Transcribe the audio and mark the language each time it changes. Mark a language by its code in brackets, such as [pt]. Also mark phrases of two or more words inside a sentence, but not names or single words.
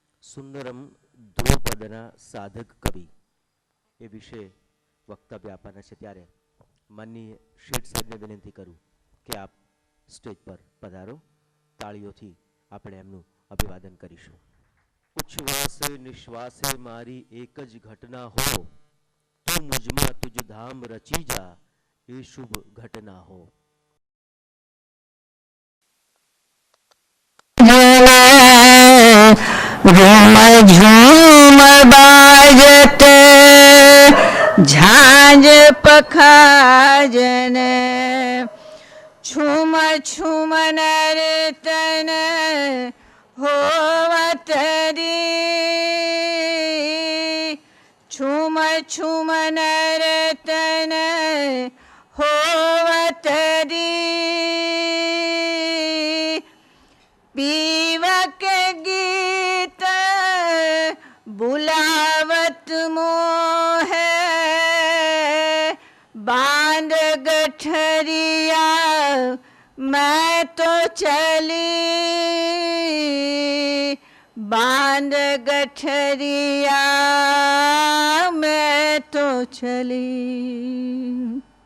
[gu] સુંદરમ ધ્રુપદના સાધક કવિ એ વિશે વક્તવ્ય આપવાના છે ત્યારે માનનીય શેઠ સાહેબને વિનંતી કરું કે આપ સ્ટેજ પર પધારો. તાળીઓથી આપણે એમનું અભિવાદન કરીશું. ઉચ્છ્વાસે નિશ્વાસે મારી એક જ ઘટના હો, તું મુજમાં તુજ ધામ રચી જા, એ શુભ ઘટના હો. [hi] झूम झूम बाजते झांझ पखाजन, छुम छुम नर्तन होवतरी, छुम छुम नर्तन होवतरी, पीवक गीत बुलावत मोहे, बांध गठरिया मैं तो चली, बांध गठरिया मैं तो चली,